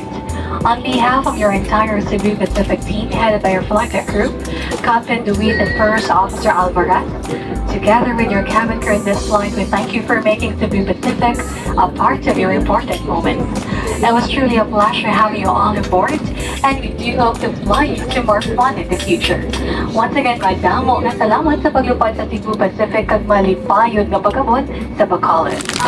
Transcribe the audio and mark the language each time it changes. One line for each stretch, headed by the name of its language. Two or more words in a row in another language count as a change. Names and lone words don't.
English: On behalf of your entire Cebu Pacific team headed by your flight crew, Captain Luis and First Officer Alvarez, together with your cabin crew in this flight, we thank you for making Cebu Pacific a part of your important moments. It was truly a pleasure having you all on board, and we do hope to fly you to more fun in the future. Once again,
Hiligaynon: madamo na salamat sa paglupad sa Cebu Pacific kag malipayod nga pagabot sa Bacolod.